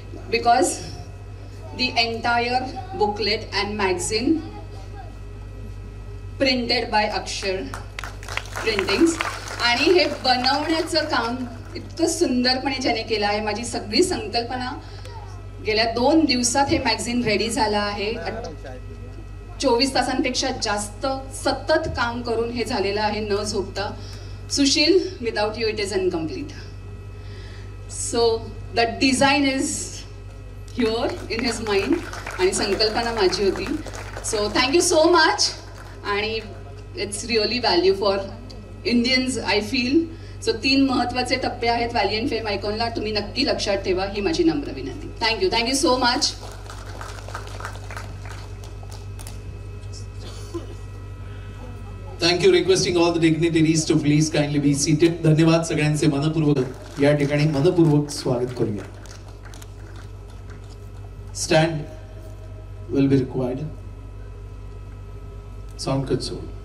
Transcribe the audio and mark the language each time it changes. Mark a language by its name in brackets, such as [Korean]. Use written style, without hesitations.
[English] Because the entire booklet and magazine printed by Akshar printings. [Marathi] आणि हे बनवण्याचं काम इतकं सुंदरपणे ज्याने केलं आहे. माझी सगळी संकल्पना गेल्या 2 दिवसात हे मॅगझिन रेडी झालं आहे. 24 तासांपेक्षा जास्त सतत काम करून हे झालेलं आहे, न झोपता. [English] Sushil, without you it is incomplete. So the design is here in his mind [Marathi] आणि संकल्पना माझी होती. [English] So thank you so much. आणि it's really value for Indians I feel. [Marathi] So 3 महत्त्वाचे टप्पे आहेत वॅलियंट फेम आयकॉनला, तुम्ही नक्की लक्षात ठेवा, ही माझी नम्र विनंती. [English] Thank you so much. Thank you. Requesting all the dignitaries to please kindly be seated. [Marathi] धन्यवाद सगळ्यांचे मनपूर्वक या ठिकाणी मनपूर्वक स्वागत करूया. [English] Stand will be required. Sound console.